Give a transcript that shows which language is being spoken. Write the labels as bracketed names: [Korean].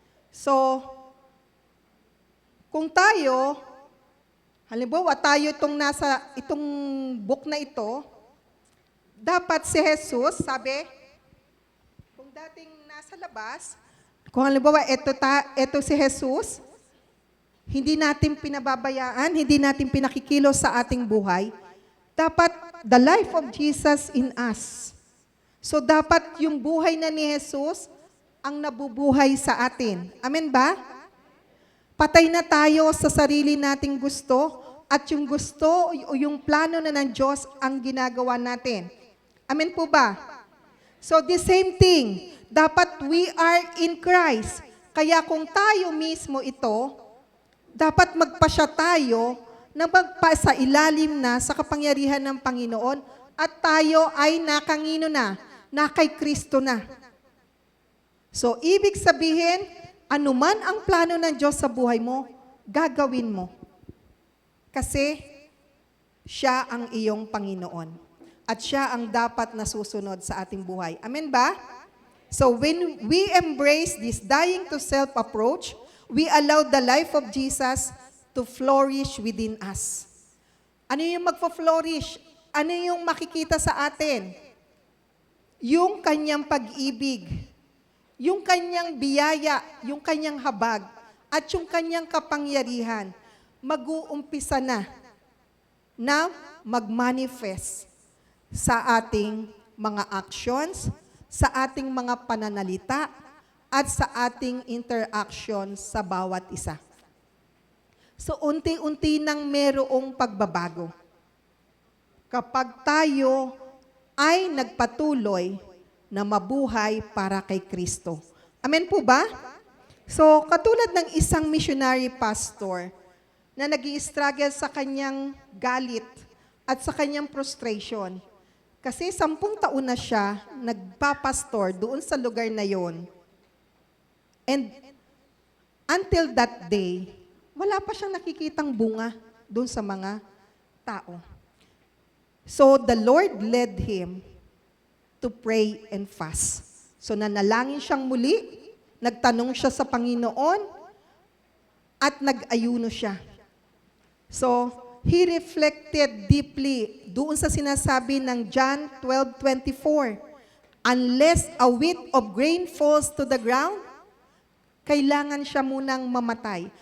[Filipino] So, kung tayo, halimbawa tayo itong book na ito, dapat si Jesus, sabi, kung dating nasa labas, kung halimbawa ito si Jesus, hindi natin pinababayaan, hindi natin pinakikilos sa ating buhay, dapat [English] the life of Jesus in us. [Filipino] So dapat yung buhay na ni Jesus ang nabubuhay sa atin. Amen ba? Patay na tayo sa sarili nating gusto at yung gusto o yung plano na ng Diyos ang ginagawa natin. Amen po ba? [English] So the same thing, dapat we are in Christ. [Filipino] Kaya kung tayo mismo ito, dapat magpasya tayo na magpasa ilalim na sa kapangyarihan ng Panginoon at tayo ay nakangino na kay Kristo na. So ibig sabihin, anuman ang plano ng Diyos sa buhay mo, gagawin mo. Kasi siya ang iyong Panginoon. At siya ang dapat nasusunod sa ating buhay. Amen ba? [English] So when we embrace this dying to self approach, we allow the life of Jesus to flourish within us. [Filipino] Ano yung magpo-flourish? Ano yung makikita sa atin? Yung kanyang pag-ibig, yung kanyang biyaya, yung kanyang habag, at yung kanyang kapangyarihan, mag-uumpisa na mag-manifest sa ating mga actions, sa ating mga pananalita, at sa ating interaction sa bawat isa. So, unti-unti nang merong pagbabago. Kapag tayo ay nagpatuloy na mabuhay para kay Kristo. Amen po ba? So, katulad ng isang missionary pastor na nag-i-struggle sa kanyang galit at sa kanyang frustration. Kasi 10 taon na siya nagpapastor doon sa lugar na yon. [English] And until that day, [Filipino] wala pa siyang nakikitang bunga doon sa mga tao. [English] So, the Lord led him to pray and fast. [Filipino] So nanalangin siyang muli, nagtanong siya sa Panginoon, at nag-ayuno siya. [English] So, he reflected deeply [Filipino] doon sa sinasabi ng [English] John 12:24. Unless a wheat of grain falls to the ground, [Filipino] kailangan siya munang mamatay.